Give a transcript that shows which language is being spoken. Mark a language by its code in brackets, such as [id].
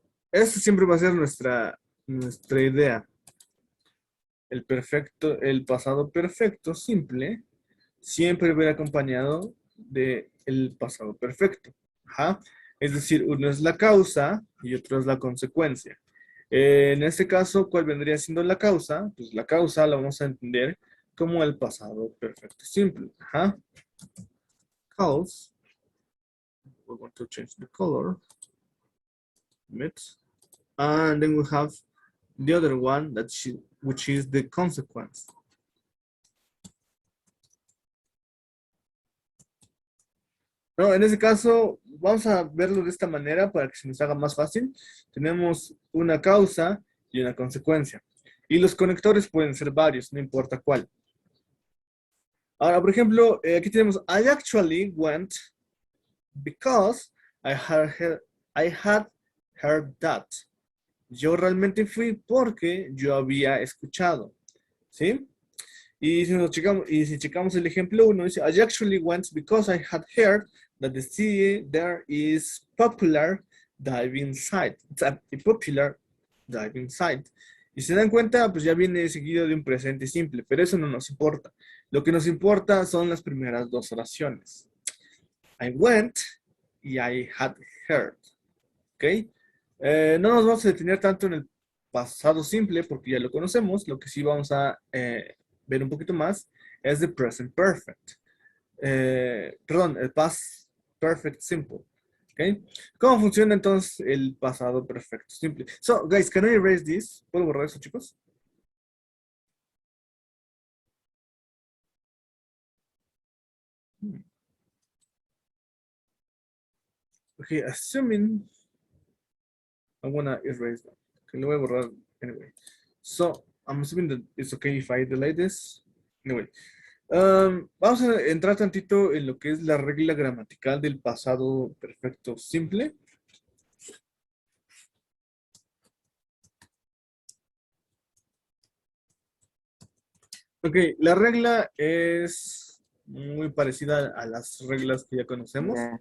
[es] Esta siempre va a ser nuestra idea. El pasado perfecto simple siempre va a ir acompañado del pasado perfecto. Ajá. Es decir, uno es la causa y otro es la consecuencia. En este caso, ¿cuál vendría siendo la causa? Pues la causa la vamos a entender como el pasado perfecto simple. [en] Ajá. Cause. We want to change the color. And then we have the other one, which is the consequence. [es] No, en ese caso, vamos a verlo de esta manera para que se nos haga más fácil. Tenemos una causa y una consecuencia. Y los conectores pueden ser varios, no importa cuál. Ahora, por ejemplo, aquí tenemos [en] I actually went because I had heard that. [es] Yo realmente fui porque yo había escuchado. ¿Sí? Y si checamos el ejemplo 1, dice, [en] I actually went because I had heard that the city there is popular diving site. It's a popular diving site. [es] Y se dan cuenta, pues ya viene seguido de un presente simple, pero eso no nos importa. Lo que nos importa son las primeras dos oraciones. [en] I went [es] y [en] I had heard. [es] ¿Ok? No nos vamos a detener tanto en el pasado simple porque ya lo conocemos. Lo que sí vamos a ver un poquito más es [en] the present perfect. [es] Perdón, el past perfect simple. ¿Ok? ¿Cómo funciona entonces el pasado perfecto simple? [en] So, guys, can I erase this? [es] ¿Puedo borrar eso, chicos? [en] Okay, assuming I wanna erase that. Okay, [es] lo voy a borrar [en] anyway. So, I'm assuming that it's okay if I delete this. Anyway. [es] Vamos a entrar tantito en lo que es la regla gramatical del pasado perfecto simple. Ok, la regla es muy parecida a las reglas que ya conocemos.